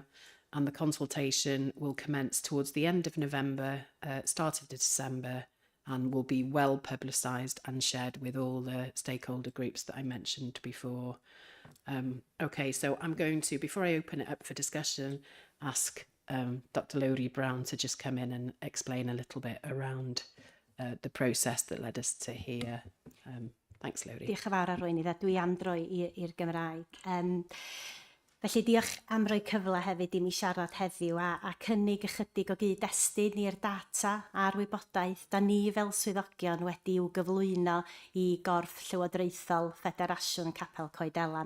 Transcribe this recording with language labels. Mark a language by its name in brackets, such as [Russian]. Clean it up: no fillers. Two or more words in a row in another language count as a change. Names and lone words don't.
[English] And the consultation will commence towards the end of November, start of December, and will be well publicised and shared with all the stakeholder groups that I mentioned before. Okay, so I'm going to, before I open it up for discussion, ask Dr. Lowry Brown to just come in and explain a little bit around the process that led us to here. Thanks, Lowry. [Welsh] Diolch yn fawr Arweinydd, a dwi am droi i'r Gymraeg. Felly diolch am roi cyfle hefyd i mi siarad heddiw a cynnig ychydig o gyd-destun i'r data a'r wybodaeth da ni fel swyddogion wedi i'w gyflwyno i Gorff Llywodraethol Ffederasiwn Capel Coed Elan.